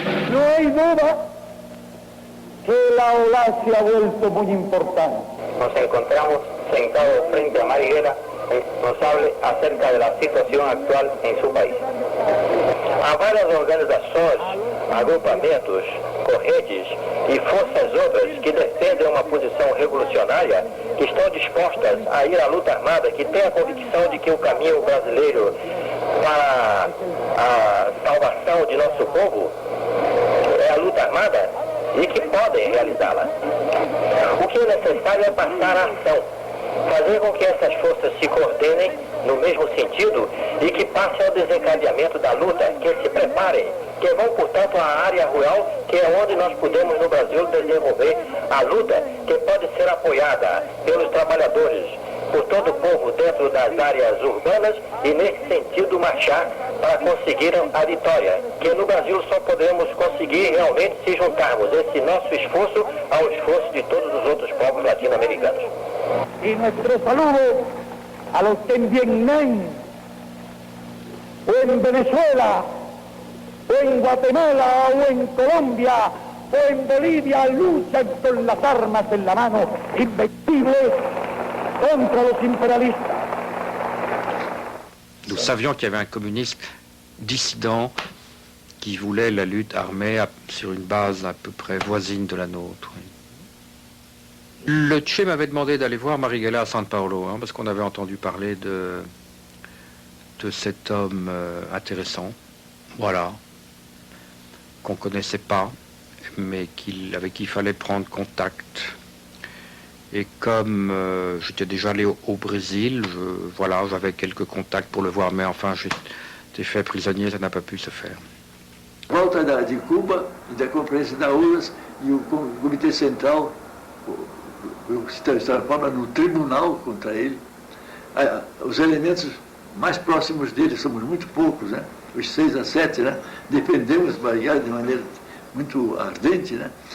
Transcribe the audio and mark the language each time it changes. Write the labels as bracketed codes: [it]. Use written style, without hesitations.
[es] No hay duda que la ola se ha vuelto muy importante. Nos encontramos sentados frente a Marighella, nos hable acerca de la situación actual en su país. [pt] Há várias organizações, agrupamentos, correntes e forças-outras que defendem uma posição revolucionária, que estão dispostas a ir à luta armada, que têm a convicção de que o caminho brasileiro para a salvação de nosso povo é a luta armada e que podem realizá-la. O que é necessário é passar à ação, fazer com que essas forças se coordenem no mesmo sentido e que passem ao desencadeamento da luta, que se preparem, que vão, portanto, à área rural, que é onde nós podemos, no Brasil, desenvolver a luta, que pode ser apoiada pelos trabalhadores, por todo o povo dentro das áreas urbanas e, nesse sentido, marchar para conseguir a vitória, que no Brasil só podemos conseguir realmente se juntarmos esse nosso esforço ao esforço de todos os outros povos latino-americanos. [es] Y nuestro saludo a los que en Vietnam, o en Venezuela, o en Guatemala, o en Colombia, o en Bolivia luchan con las armas en la mano, invencibles contra los imperialistas. [fr] Nous savions qu'il y avait un communiste dissident qui voulait la lutte armée sur une base à peu près voisine de la nôtre. Le Che m'avait demandé d'aller voir Marighella à San Paolo, parce qu'on avait entendu parler de cet homme intéressant, voilà, qu'on ne connaissait pas, mais avec qui il fallait prendre contact. Et comme j'étais déjà allé au Brésil, voilà, j'avais quelques contacts pour le voir, mais enfin j'étais fait prisonnier, ça n'a pas pu se faire. [pt] Volta de Cuba e da Conferência da URSS e o Comitê Central estava no tribunal contra ele. Os elementos mais próximos dele, somos muito poucos, né? Os 6 a 7, né? Defendemos Marighella de maneira muito ardente, né?